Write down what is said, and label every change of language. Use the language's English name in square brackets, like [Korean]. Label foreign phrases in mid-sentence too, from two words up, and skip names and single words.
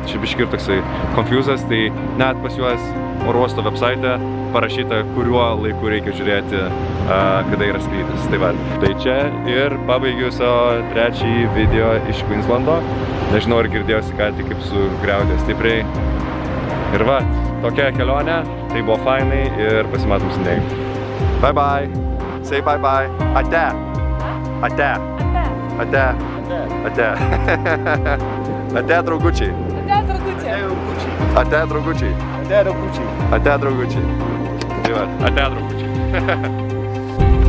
[Lithuanian] Tai čia biškai ir toksai confusas, tai net pas juos oro uosto website parašyta, kuriuo laiku reikia žiūrėti, kada yra skrydis. Tai va, tai čia ir pabaigiu savo trečiąjį video iš Queenslando. Nežinau, ar girdėjosi ką tik kaip sugriaudė stipriai. Ir va, tokia kelionė, tai buvo fainai ir pasimatom Sidnėjui. [English] Bye bye! Say bye bye! Ate! Ate! [Lithuanian] Ate! Ate! Ate, draugučiai! Ate, draugučiai! Ate, draugučiai! Ate, draugučiai! Tai va, ate, draugučiai!